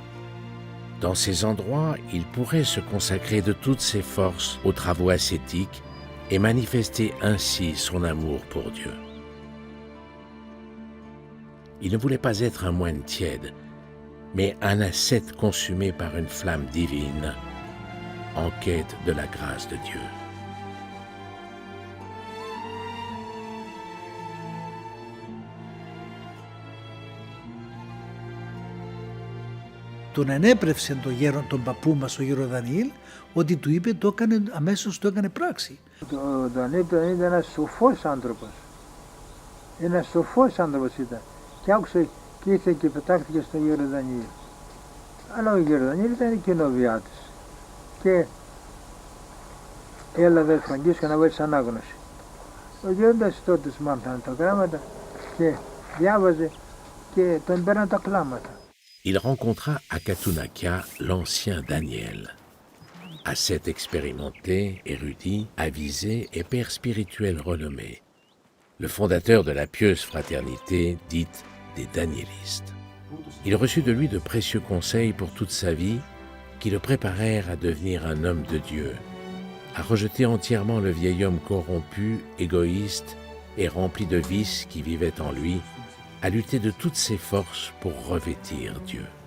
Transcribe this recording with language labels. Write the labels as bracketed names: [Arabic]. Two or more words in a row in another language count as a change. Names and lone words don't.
[French] Dans ces endroits, il pourrait se consacrer de toutes ses forces aux travaux ascétiques et manifester ainsi son amour pour Dieu. Il ne voulait pas être un moine tiède, mais un ascète consumé par une flamme divine, en quête de la grâce de Dieu. [Greek] Τον ενέπρευσε τον παππού μας ο γέρο Δανιήλ, ότι του είπε αμέσως το έκανε πράξη. Ο Δανιήλ ήταν ένας σοφός άνθρωπος. Ένας σοφός άνθρωπος ήταν. Και άκουσε και ήρθε και πετάχτηκε στον γέρο Δανιήλ. Αλλά ο γέρο Δανιήλ ήταν κοινοβιάτης. Και έλα δε Φραγκίσκο να βάλεις ανάγνωση. Ο γέροντας τότε μάθανε τα γράμματα και διάβαζε και τον παίρναν τα κλάματα. [French] Il rencontra à Katunakia l'ancien Daniel, ascète expérimenté, érudit, avisé et père spirituel renommé, le fondateur de la pieuse fraternité dite des Danielistes. Il reçut de lui de précieux conseils pour toute sa vie qui le préparèrent à devenir un homme de Dieu, à rejeter entièrement le vieil homme corrompu, égoïste et rempli de vices qui vivait en lui, à lutter de toutes ses forces pour revêtir Dieu.